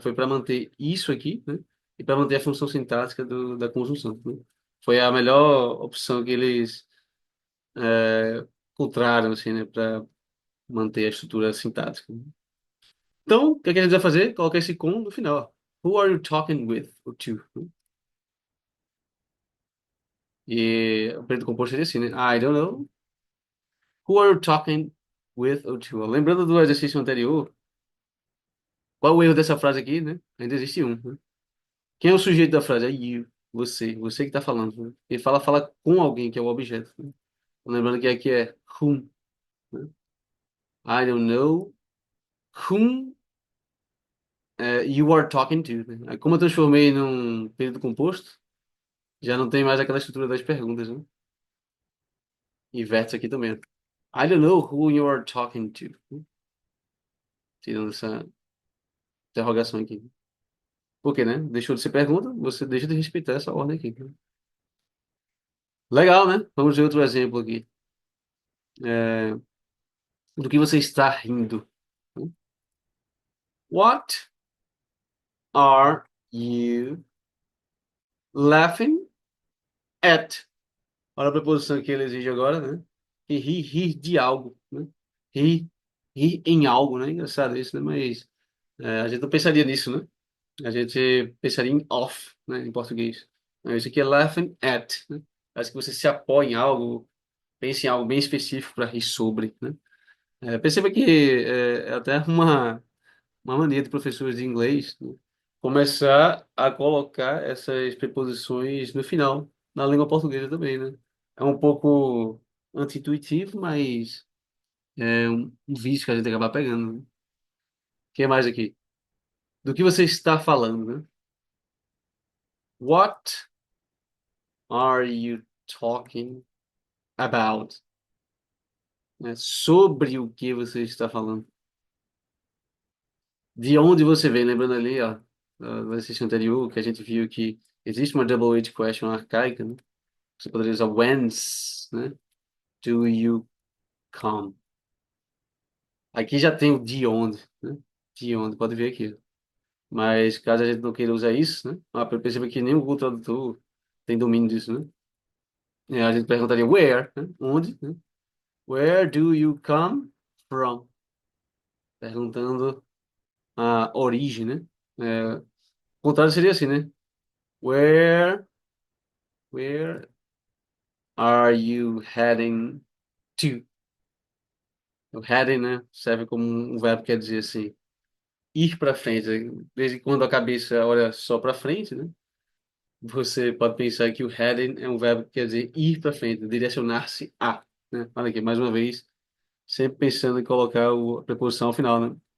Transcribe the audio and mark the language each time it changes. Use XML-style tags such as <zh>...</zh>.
<pt>Foi para manter isso aqui, né? E para manter a função sintática da conjunção, né? Foi a melhor opção que eles encontraram, assim, né? Para manter a estrutura sintática. Então, o que é que a gente vai fazer? Colocar esse com no final. Ó.</pt> <en>Who are you talking with? Or to?</en> <pt>Né? E o preto composto seria assim, né?</pt> <en>I don't know. Who are you talking with or to? Ó.</en> <pt>Lembrando do exercício anterior, qual é o erro dessa frase aqui, né? Ainda existe um, né? Quem é o sujeito da frase? É you, você que está falando. Né? Ele fala com alguém, que é o objeto. Né? Lembrando que aqui é whom, né?</pt> <en>I don't know whom you are talking to.</en> <pt>Né? Aí, como eu transformei num período composto, já não tem mais aquela estrutura das perguntas, né? Inverte aqui também.</pt> <en>I don't know who you are talking to.</en> <pt>Tirando essa interrogação aqui. Por quê, né? Deixou de ser pergunta, você deixa de respeitar essa ordem aqui. Né? Legal, né? Vamos ver outro exemplo aqui. É, do que você está rindo.</pt> <en>What are you laughing at?</en> <pt>Olha a preposição que ele exige agora, né? E rir de algo, né? Rir, rir em algo, né? Engraçado isso, né? Mas a gente não pensaria nisso, né? A gente pensaria em off, né? Em português. Isso aqui é laughing at, né? Parece que você se apoia em algo, pensa em algo bem específico para rir sobre, né? Perceba que é até uma mania de professores de inglês, né? começar a colocar essas preposições no final, na língua portuguesa também, né? É um pouco anti-intuitivo, mas é um vício que a gente acaba pegando, né? O que mais aqui? Do que você está falando, né?</pt> <en>What are you talking about?</en> <pt>Né? Sobre o que você está falando. De onde você vem, lembrando ali, ó, da sessão anterior, que a gente viu que existe uma double-edged question arcaica, né? Você poderia usar whence, né?</pt> <en>Do you come?</en> <pt>Aqui já tem o de onde, né? De onde, pode ver aqui. Mas caso a gente não queira usar isso, né? Perceba que nem o Google Tradutor tem domínio disso, né? A gente perguntaria where, né? Onde, né?</pt> <en>Where do you come from?</en> <pt>Perguntando a origem, né? O contrário seria assim, né?</pt> <en>Where are you heading to?</en> <pt>O heading, né? Serve como um verbo que quer dizer assim, ir para frente. Desde quando a cabeça olha só para frente, né? Você pode pensar que o heading é um verbo que quer dizer ir para frente, direcionar-se a, né? Olha aqui, mais uma vez, sempre pensando em colocar a preposição ao final, né?</pt>